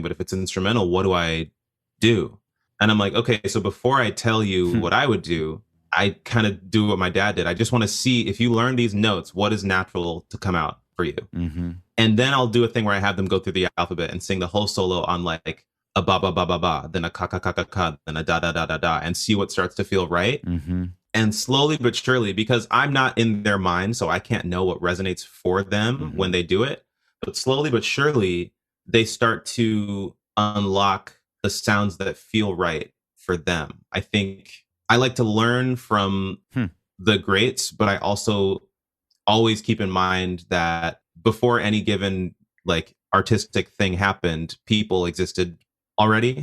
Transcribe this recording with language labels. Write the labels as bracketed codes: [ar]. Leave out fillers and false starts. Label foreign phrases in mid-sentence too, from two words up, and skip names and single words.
[en] But if it's instrumental, what do I do? And I'm like, okay, so before I tell you what I would do, I kind of do what my dad did. I just want to see, if you learn these notes, what is natural to come out for you? Mm-hmm. And then I'll do a thing where I have them go through the alphabet and sing the whole solo on like a ba ba ba ba ba, then a ka ka ka ka ka, then a da da da da da, and see what starts to feel right. Mm-hmm. And slowly but surely, because I'm not in their mind, so I can't know what resonates for them when they do it. But slowly but surely, they start to unlock the sounds that feel right for them. I think I like to learn from the greats, but I also always keep in mind that before any given like artistic thing happened, people existed already.